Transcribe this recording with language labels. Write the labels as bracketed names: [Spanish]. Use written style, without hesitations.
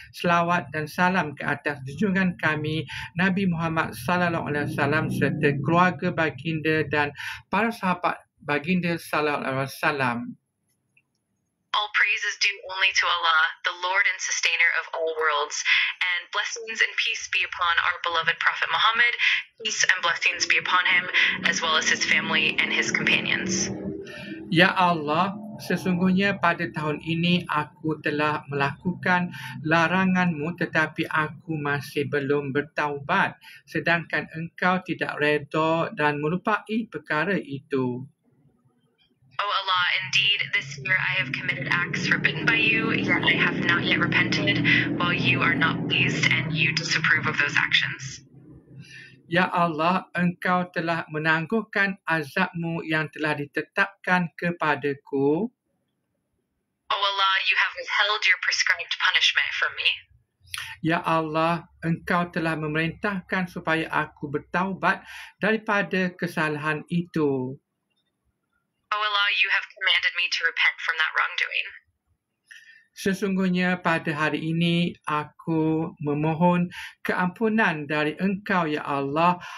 [Malay] Selawat dan salam ke atas junjungan kami Nabi Muhammad sallallahu alaihi wasallam serta keluarga baginda dan para sahabat baginda sallallahu alaihi wasallam. [English] All praise is due only to Allah, the Lord and sustainer of all worlds, and blessings and peace be upon our beloved Prophet Muhammad. Peace and blessings be upon him, as well as his family and his companions. [Malay] Ya Allah, sesungguhnya pada tahun ini aku telah melakukan laranganmu, tetapi aku masih belum bertaubat, sedangkan engkau tidak redha dan melupai perkara itu. [English] O Allah, indeed, this year I have committed acts forbidden by you, yet I have not yet repented, while you are not pleased and you disapprove of those actions. [Malay] Ya Allah, engkau telah menangguhkan azabmu yang telah ditetapkan kepadaku. [English] O Allah, you have withheld your prescribed punishment from me. [Malay] Ya Allah, engkau telah memerintahkan supaya aku bertaubat daripada kesalahan itu. [English] O Allah, you have commanded me to repent from that wrongdoing. [Malay] Sesungguhnya pada hari ini aku memohon keampunan dari Engkau, ya Allah.